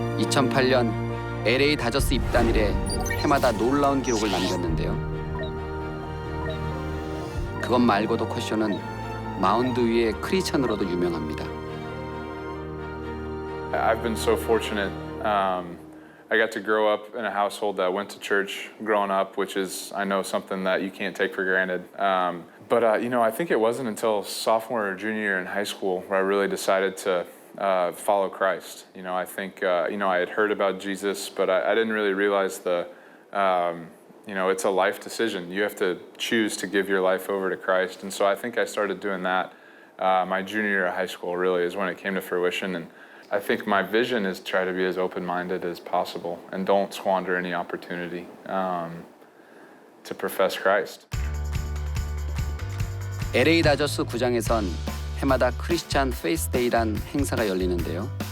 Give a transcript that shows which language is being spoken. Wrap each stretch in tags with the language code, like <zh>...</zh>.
<ko>(2008년) LA 다저스 입단 이래 해마다 놀라운 기록을 남겼는데요. 그것 말고도 커쇼는 마운드 위의 크리스찬으로도 유명합니다.</ko> <en>I've been so fortunate. I got to grow up in a household that went to church growing up, which is, I know, something that you can't take for granted. But I think it wasn't until sophomore or junior year in high school where I really decided to follow Christ. I think, I had heard about Jesus, but I didn't really realize it's a life decision. You have to choose to give your life over to Christ. And so I think I started doing that my junior year of high school really is when it came to fruition. And I think my vision is try to be as open-minded as possible and don't squander any opportunity to profess Christ.</en> <ko>LA 다저스 구장에선 해마다 크리스찬 페이스데이란 행사가 열리는데요.</ko>